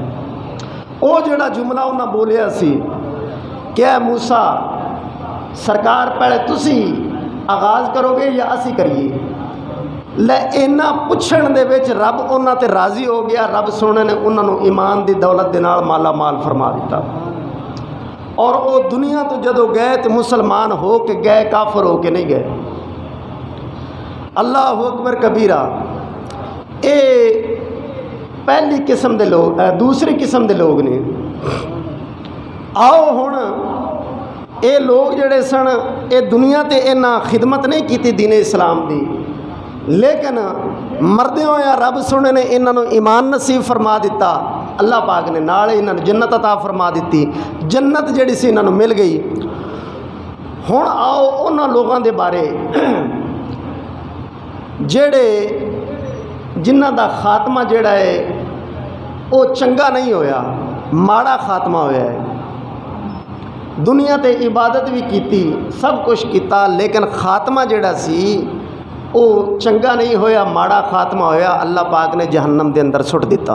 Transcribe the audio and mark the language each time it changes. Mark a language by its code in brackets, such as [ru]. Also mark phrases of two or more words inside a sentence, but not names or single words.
[pa] او جڑا جملہ انہاں بولیا سی کہ اے موسیٰ سرکار پہلے تسی آغاز کرو گے یا اسی کریے؟ لے اینا پچھن دے وچ رب انہاں تے راضی ہو گیا، رب سونے نے انہاں نو ایمان دی دولت دے نال مالا مال فرما دیتا، اور وہ دنیا تو جدو گئے تو مسلمان ہو کے گئے، کافر ہو کے نہیں گئے۔ [ar] اللہ اکبر کبیرہ۔ [pa] اے پہلی قسم دے لوگ، دوسری قسم دے لوگ نے۔ آؤ ہن اے لوگ جڑے سن اے دنیا تے اینا خدمت نہیں کیتی دین اسلام دی، لیکن مردے ہویا رب سونے نے انہاں نو ایمان نصیب فرما دیتا، اللہ پاک نے نال انہاں نو جنت عطا فرما دیتی، جنت جڑی سی انہاں نو مل گئی۔ ہن آؤ انہاں لوگاں دے بارے جڑے جنہاں دا خاتمہ جڑا ہے وہ چنگا نہیں ہویا، ماڑا خاتمہ ہویا ہے۔ دنیا تے عبادت بھی کیتی، سب کچھ کیتا، لیکن خاتمہ جڑا سی وہ چنگا نہیں ہویا، ماڑا خاتمہ ہویا، اللہ پاک نے جہنم دے اندر سٹ دیتا۔